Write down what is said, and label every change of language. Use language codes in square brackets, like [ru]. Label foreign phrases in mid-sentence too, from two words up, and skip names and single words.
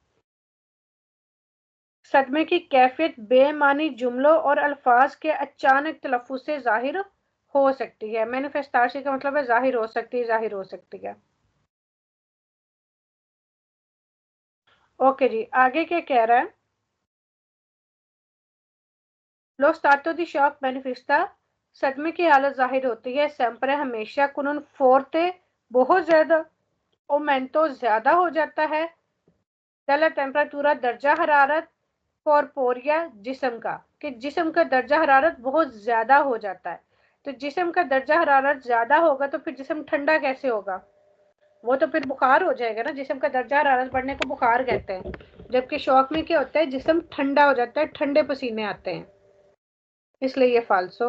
[ur] صدمے کی کیفیت بے معنی جملوں اور الفاظ کے اچانک تلفظ سے ظاہر ہو سکتی ہے. مینیفیسٹاسی کا مطلب ہے ظاہر ہو سکتی ہے، ظاہر ہو سکتی ہے. اوکے جی، آگے کیا کہہ رہا ہے. [it] Lo stato di shock manifesta, [ur] صدمے کی حالت ظاہر ہوتی ہے sempre ہمیشہ [it] con un forte [ur] بہت زیادہ aumento زیادہ ہو جاتا ہے [it] della temperatura [ur] درجہ حرارت corporea جسم کا، کہ جسم کا درجہ حرارت بہت زیادہ ہو جاتا ہے. تو جسم کا درجہ حرارت زیادہ ہوگا تو پھر جسم ٹھنڈا کیسے ہوگا، وہ تو پھر بخار ہو جائے گا نا. جسم کا درجہ حرارت بڑھنے کو بخار کہتے ہیں، جبکہ شاک میں کیا ہوتا ہے، جسم ٹھنڈا ہو جاتا ہے، ٹھنڈے پسینے آتے ہیں، اس لیے یہ فالسو.